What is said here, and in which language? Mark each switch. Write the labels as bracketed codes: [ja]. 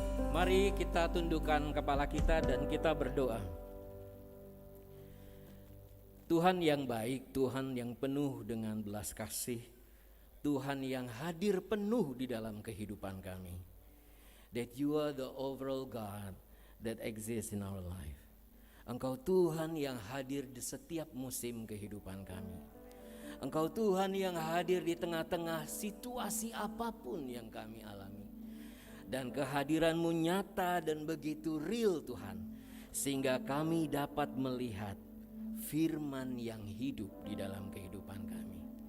[id] Mari kita tundukkan kepala kita dan kita berdoa. Tuhan yang baik, Tuhan yang penuh dengan belas kasih, Tuhan yang hadir penuh di dalam kehidupan kami. [en] That you are the overall God that exists in our life. [id] Engkau Tuhan yang hadir di setiap musim kehidupan kami. Engkau Tuhan yang hadir di tengah-tengah situasi apapun yang kami alami. Dan kehadiran-Mu nyata dan begitu real Tuhan, sehingga kami dapat melihat firman yang hidup di dalam kehidupan kami.